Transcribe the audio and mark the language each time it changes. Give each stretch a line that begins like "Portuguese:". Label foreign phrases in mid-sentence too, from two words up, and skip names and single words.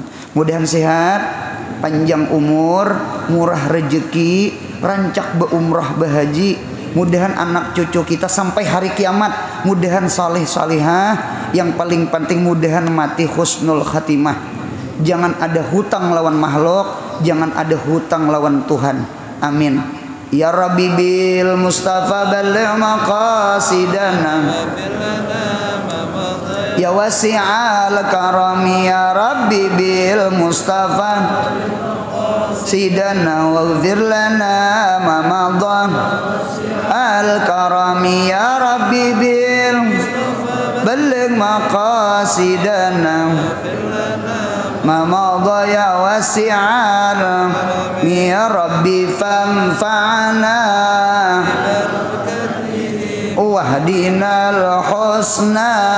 Banjar: Mudahan sehat, panjang umur, murah rezeki, rancak beumrah bahaji. Mudahan anak cucu kita sampai hari kiamat, mudahan saleh salihah. Yang paling penting mudahan mati
Arabic: حسن الخاتمة.
Banjar: Jangan ada hutang lawan makhluk, jangan ada hutang lawan Tuhan. Amin.
Arabic: يا ربي بالمصطفى بلغ مقاصدنا. يا واسع الكرم يا ربي بالمصطفى سدنا واغفر لنا ما مضى الكرم يا ربي بال بلغ مقاصدنا ما مضى يا واسعنا يا ربي فانفعنا واهدنا الحسنى